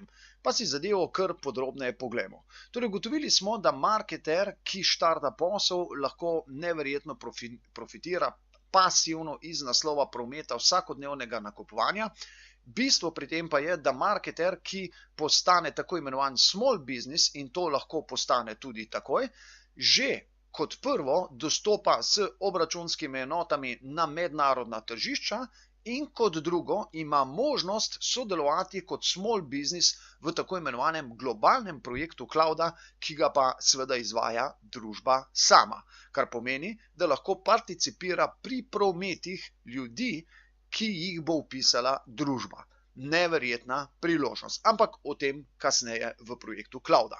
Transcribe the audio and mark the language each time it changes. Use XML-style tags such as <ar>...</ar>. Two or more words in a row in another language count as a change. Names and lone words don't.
<sl>Pa si zadevo kar podrobneje poglejmo. Torej, ugotovili smo, da marketer, ki štarta posel, lahko neverjetno profitira pasivno iz naslova prometa vsakodnevnega nakupovanja. Bistvo pri tem pa je, da marketer, ki postane tako imenovan</sl> <en>small business,</en> <sl>in to lahko postane tudi takoj, že kot prvo dostopa s obračunskimi enotami na mednarodna tržišča in kot drugo ima možnost sodelovati kot</sl> <en>small business</en> <sl>v tako imenovanem globalnem projektu clouda, ki ga pa seveda izvaja družba sama. Kar pomeni, da lahko participira pri prometih ljudi, ki jih bo vpisala družba. Neverjetna priložnost, ampak o tem kasneje v projektu clouda.</sl>